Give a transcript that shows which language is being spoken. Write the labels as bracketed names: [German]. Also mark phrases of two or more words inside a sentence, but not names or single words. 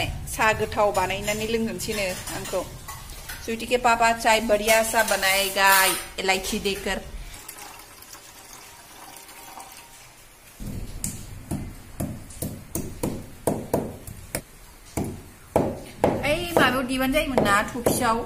[Bodo] साहा गोथाव बानायनानै लोंहोनसैनो आंखौ। [Hindi] स्वीटी के पापा चाय बढ़िया सा बनाएगा इलायची देकर। [Bodo] ओइ माबायाव देबानो जायोमोन ना, थफियाव।